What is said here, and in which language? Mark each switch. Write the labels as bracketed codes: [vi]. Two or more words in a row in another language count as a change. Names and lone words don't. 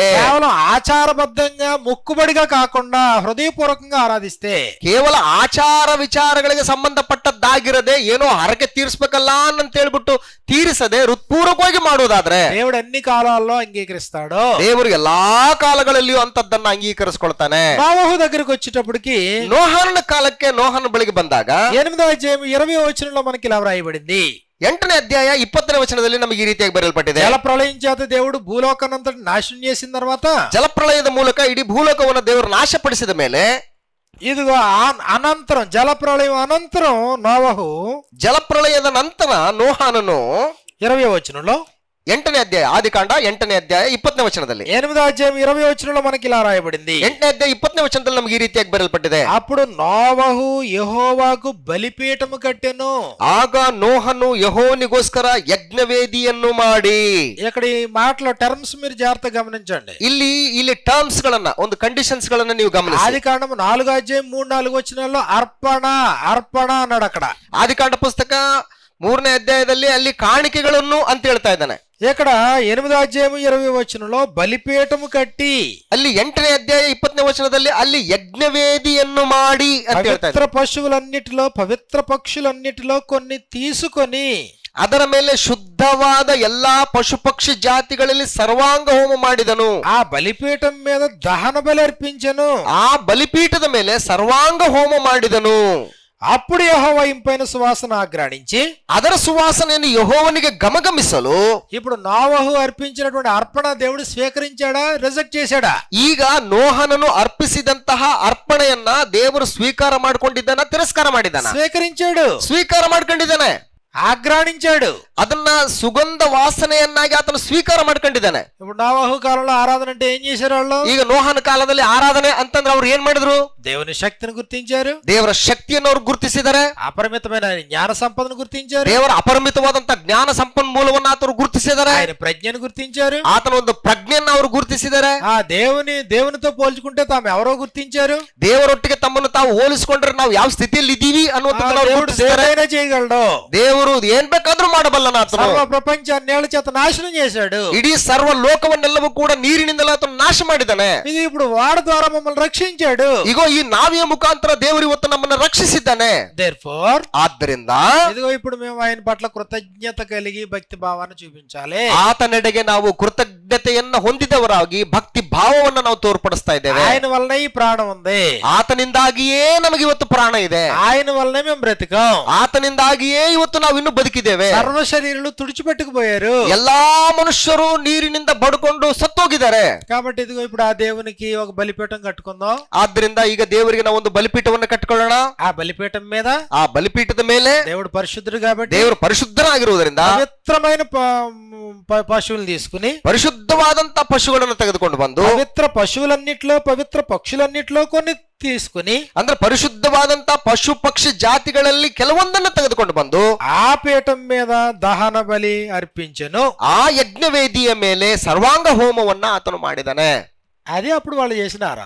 [te] కేవలం ఆచారబద్ధంగా మొక్కుబడిగా కాకుండా హృదయపూర్వకంగా ఆరాధిస్తే, [kn] ಕೇವಲ ಆಚಾರ ವಿಚಾರಗಳಿಗೆ ಸಂಬಂಧಪಟ್ಟದ್ದಾಗಿರದೆ ಏನೋ ಹರಕೆ ತೀರಿಸಬೇಕಲ್ಲ ಅಂತ ಹೇಳ್ಬಿಟ್ಟು ತೀರಿಸದೆ ಹೃತ್ಪೂರ್ವಕವಾಗಿ ಮಾಡುವುದಾದ್ರೆ [te] దేవుడు అన్ని కాలాల్లో అంగీకరిస్తాడు. [kn] ದೇವರು ಎಲ್ಲಾ ಕಾಲಗಳಲ್ಲಿಯೂ ಅಂತದ್ದನ್ನ ಅಂಗೀಕರಿಸಿಕೊಳ್ತಾನೆ. [te] నోవహు దగ్గరికి వచ్చేటప్పటికి [kn] ನೋಹನ ಕಾಲಕ್ಕೆ, ನೋಹನ ಬಳಿಗೆ ಬಂದಾಗ [te] 8వ అధ్యాయం 20వ వచనంలో మనకి ఇలా వ్రాయబడింది. [kn] 8ನೇ ಅಧ್ಯಾಯ 20ನೇ ವಚನದಲ್ಲಿ ನಮಗೆ ಈ ರೀತಿಯಾಗಿ ಬರೆಯಲ್ಪಟ್ಟಿದೆ. [te] జల ప్రళయం చేత దేవుడు భూలోకానంతటి నాశనం చేసిన తర్వాత, [kn] ಜಲಪ್ರಳಯದ ಮೂಲಕ ಇಡೀ ಭೂಲೋಕವನ್ನು ದೇವರು ನಾಶಪಡಿಸಿದ ಮೇಲೆ, [te] ఇదిగో అనంతరం జల ప్రళయం అనంతరం నోవహు [kn] ಜಲಪ್ರಳಯದ ನಂತರ ನೋಹನನು [te] 20వ వచనంలో, [kn] 8ನೇ ಅಧ್ಯಾಯ, ಆದಿಕಾಂಡ 8ನೇ ಅಧ್ಯಾಯ 20ನೇ ವಚನದಲ್ಲಿ, [te] 8వ అధ్యాయం 20వ వచనంలో మనకి ఇలా రాయబడింది. [kn] 8ನೇ ಅಧ್ಯಾಯ 20ನೇ ವಚನದಲ್ಲಿ ನಮಗೆ ಈ ರೀತಿಯಾಗಿ ಬರೆಯಲ್ಪಟ್ಟಿದೆ. [te] అప్పుడు నోవహు యెహోవాకు బలిపీఠము కట్టెను. [kn] ಆಗ ನೋಹನು ಯೆಹೋವನಿಗೋಸ್ಕರ ಯಜ್ಞವೇದಿಯನ್ನು ಮಾಡಿ. [te] ఇక్కడ ఈ మాటలో టర్మ్స్ మీరు జాగ్రత్తగా గమనించండి. [kn] ಇಲ್ಲಿ ಟರ್ಮ್ಸ್ ಗಳನ್ನ, ಒಂದು ಕಂಡೀಷನ್ಸ್ ಗಳನ್ನ ನೀವು ಗಮನಿಸಿ. [te] ఆదికాండం 4వ అధ్యాయం 3-4 వచనాల్లో అర్పణ అన్నాడు. అక్కడ [kn] ಆದಿಕಾಂಡ ಪುಸ್ತಕ 3ನೇ ಅಧ್ಯಾಯದಲ್ಲಿ ಅಲ್ಲಿ ಕಾಣಿಕೆಗಳನ್ನು ಅಂತ ಹೇಳ್ತಾ ಇದ್ದಾನೆ. [te] ఇక్కడ 8వ అధ్యాయం 20వ వచనంలో బలిపీఠము కట్టి, [kn] ಅಲ್ಲಿ 8ನೇ ಅಧ್ಯಾಯ 20ನೇ ವಚನದಲ್ಲಿ ಅಲ್ಲಿ ಯಜ್ಞವೇದಿಯನ್ನು ಮಾಡಿ ಅಂತ ಹೇಳ್ತಾ [te] పవిత్ర [kn] ಇದ್ದಾನೆ. [te] పశువులన్నిటిలో పవిత్ర పక్షులన్నిటిలో కొన్ని తీసుకొని [kn] ಅದರ ಮೇಲೆ ಶುದ್ಧವಾದ ಎಲ್ಲಾ ಪಶು ಪಕ್ಷಿ ಜಾತಿಗಳಲ್ಲಿ ಸರ್ವಾಂಗ ಹೋಮ ಮಾಡಿದನು. [te] ఆ బలిపీఠం మీద దహన బలి అర్పించెను. [kn] ಆ ಬಲಿಪೀಠದ ಮೇಲೆ ಸರ್ವಾಂಗ ಹೋಮ ಮಾಡಿದನು. [te] అప్పుడు యెహోవా ఇంపైన సువాసన ఆగ్రాణించి, [kn] ಅದರ ಸುವಾಸನೆಯನ್ನು ಯೆಹೋವನಿಗೆ ಗಮಗಮಿಸಲು, [te] ఇప్పుడు నోవహు అర్పించినటువంటి అర్పణ దేవుడు స్వీకరించాడా, రిజెక్ట్ చేశాడా? [kn] ಈಗ ನೋಹನನು ಅರ್ಪಿಸಿದಂತಹ ಅರ್ಪಣೆಯನ್ನ ದೇವರು ಸ್ವೀಕಾರ ಮಾಡಿಕೊಂಡಿದ್ದಾನ, ತಿರಸ್ಕಾರ ಮಾಡಿದ್ದಾನ? [te] స్వీకరించాడు. [kn] ಸ್ವೀಕಾರ ಮಾಡ್ಕೊಂಡಿದ್ದಾನೆ. [te] ఆగ్రాణించాడు. [kn] ಅದನ್ನ ಸುಗಂಧ ವಾಸನೆಯನ್ನಾಗಿ ಆತನು ಸ್ವೀಕಾರ ಮಾಡ್ಕೊಂಡಿದ್ದಾನೆ. [te] ఇప్పుడు నోవహు కాలంలో ఆరాధన అంటే ఏం చేశారు వాళ్ళు? [kn] ಈಗ ನೋಹನ ಕಾಲದಲ್ಲಿ ಆರಾಧನೆ ಅಂತಂದ್ರೆ ಅವ್ರು ಏನ್ ಮಾಡಿದ್ರು? [te] దేవుని శక్తిని గుర్తించారు, [kn] ದೇವರ ಶಕ್ತಿಯನ್ನು ಅವ್ರು ಗುರುತಿಸಿದ್ದಾರೆ, [te] అపరిమితమైన జ్ఞాన సంపదను గుర్తించారు, [kn] ದೇವರ ಅಪರಿಮಿತವಾದಂತ ಜ್ಞಾನ ಸಂಪನ್ಮೂಲವನ್ನ ಆತರು ಗುರುತಿಸಿದ್ದಾರೆ, [te] ఆయన ప్రజ్ఞను గుర్తించారు, [kn] ಆತನ ಒಂದು ಪ್ರಜ್ಞೆಯನ್ನ ಅವರು ಗುರುತಿಸಿದ್ದಾರೆ. [te] ఆ దేవునితో పోల్చుకుంటే తాము ఎవరో గుర్తించారు. [kn] ದೇವರೊಟ್ಟಿಗೆ ತಮ್ಮನ್ನು ತಾವು ಹೋಲಿಸಿಕೊಂಡ್ರೆ ನಾವು ಯಾವ ಸ್ಥಿತಿಯಲ್ಲಿ ಇದ್ದೀವಿ ಅನ್ನುವಂಥದ್ದನ್ನ ಅವ್ರು [te] దేవుడు [kn] ಗುರುತಿಸಿದ್ದಾರೆ. [te] ఏదైనా చేయగలడు. [kn] ದೇವರು ಏನ್ ಬೇಕಾದ್ರೂ ಮಾಡಬಲ್ಲನ ಆತನು. [te] సర్వ ప్రపంచాన్ని నేల చేత నాశనం చేశాడు. [kn] ಇಡೀ ಸರ್ವ ಲೋಕವನ್ನೆಲ್ಲವೂ ಕೂಡ ನೀರಿನಿಂದಲೇ ಆತನು ನಾಶ ಮಾಡಿದ್ದಾನೆ. [te] ఇది ఇప్పుడు వాడి ద్వారా మమ్మల్ని రక్షించాడు. [kn] ಈಗ ಈ ನಾವಿಯ ಮುಖಾಂತರ ದೇವರು ಇವತ್ತು ನಮ್ಮನ್ನ ರಕ್ಷಿಸಿದ್ದಾನೆ. [en] Therefore, [kn] ಆದ್ದರಿಂದ [te] ఇదిగో ఇప్పుడు మేము ఆయన పట్ల కృతజ్ఞత కలిగి భక్తి భావాన్ని చూపించాలి. [kn] ಆತನೆಡೆಗೆ ನಾವು ಕೃತಜ್ಞತೆಯನ್ನ ಹೊಂದಿದವರಾಗಿ ಭಕ್ತಿ ಭಾವವನ್ನ ನಾವು ತೋರ್ಪಡಿಸ್ತಾ ಇದ್ದೇವೆ. [te] ఆయన వల్లనే ఈ ప్రాణం ఉంది, [kn] ಆತನಿಂದಾಗಿಯೇ ನಮಗೆ ಇವತ್ತು ಪ್ರಾಣ ಇದೆ, [te] ఆయన వల్లనే మేము బ్రతికాం, [kn] ಆತನಿಂದಾಗಿಯೇ ಇವತ್ತು ನಾವು ಇನ್ನು ಬದುಕಿದ್ದೇವೆ. [te] సర్వ శరీరులు తుడిచిపెట్టుకుపోయారు. [kn] ಎಲ್ಲಾ మనుష్ಯರು ನೀರಿನಿಂದ ಬಡ್ಕೊಂಡು ಸತ್ತೋಗಿದ್ದಾರೆ. [te] కాబట్టి ఇదిగో ఇప్పుడు ఆ దేవునికి ఒక బలిపీఠం కట్టుకుందాం. [kn] ಆದ್ರಿಂದ ಈಗ ದೇವರಿಗೆ ನಾವು ಒಂದು ಬಲಿಪೀಠವನ್ನು ಕಟ್ಟಿಕೊಳ್ಳೋಣ. [te] ఆ బలిపీఠం మీద [kn] ಆ ಬಲಿಪೀಠದ ಮೇಲೆ [te] దేవుడు పరిశుద్ధుడు కాబట్టి [kn] ದೇವರು ಪರಿಶುದ್ಧನಾಗಿರುವುದರಿಂದ [te] పవిత్రమైన పశువులు తీసుకుని, [kn] ಪರಿಶುದ್ಧವಾದಂತ ಪಶುಗಳನ್ನು ತೆಗೆದುಕೊಂಡು ಬಂದು, [te] పవిత్ర పశువులన్నిట్లో పవిత్ర పక్షులన్నిట్లో కొన్ని తీసుకుని, [kn] ಅಂದ್ರೆ ಪರಿಶುದ್ಧವಾದಂತ ಪಶು ಪಕ್ಷಿ ಜಾತಿಗಳಲ್ಲಿ ಕೆಲವೊಂದನ್ನು ತೆಗೆದುಕೊಂಡು ಬಂದು [te] ఆ పీఠం మీద దహన బలి అర్పించెను. [kn] ಆ ಯಜ್ಞವೇದಿಯ ಮೇಲೆ ಸರ್ವಾಂಗ ಹೋಮವನ್ನ ಆತನು ಮಾಡಿದಾನೆ. [te] అది అప్పుడు వాళ్ళు చేసిన ఆరాధన.